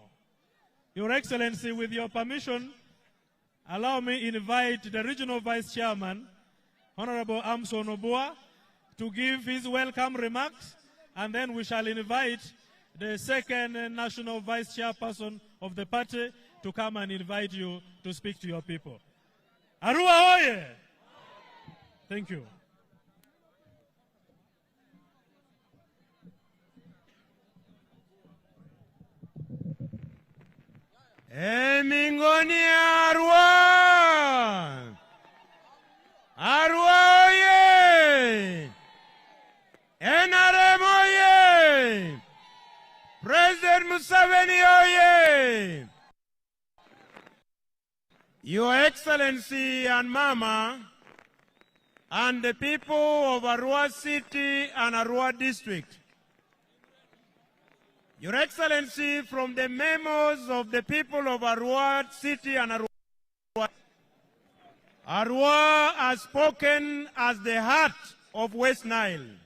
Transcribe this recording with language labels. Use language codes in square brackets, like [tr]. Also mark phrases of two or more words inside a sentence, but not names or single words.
[en] Your Excellency, with your permission, allow me invite the Regional Vice Chairman, Honorable Amson Obua, to give his welcome remarks, and then we shall invite the second National Vice Chairperson of the party to come and invite you to speak to your people. Arua oye! Thank you. Mingoni Arua! Arua oye! NRM oye! President Museveni oye! Your Excellency and Mama and the people of Arua City and Arua District, Your Excellency, from the memos of the people of Arua City and Arua has spoken as the heart of West Nile.